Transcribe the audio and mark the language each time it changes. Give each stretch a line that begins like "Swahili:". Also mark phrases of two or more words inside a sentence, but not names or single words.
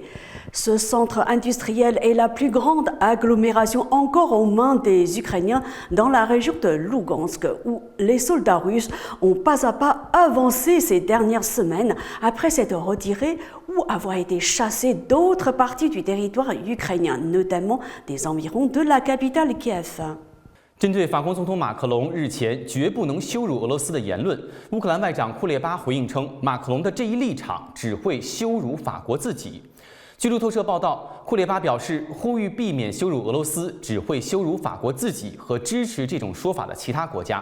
French: Ce centre industriel est la plus grande agglomération encore aux mains des Ukrainiens dans la région de Lougansk, où les soldats russes ont pas à pas avancé ces dernières semaines après s'être retirés ou avoir été chassés d'autres parties du territoire ukrainien, notamment des environs de la capitale Kiev.
Chinese: 针对法国总统马克龙日前绝不能羞辱俄罗斯的言论，乌克兰外长库列巴回应称，马克龙的这一立场只会羞辱法国自己。据路透社报道，库列巴表示，呼吁避免羞辱俄罗斯，只会羞辱法国自己和支持这种说法的其他国家。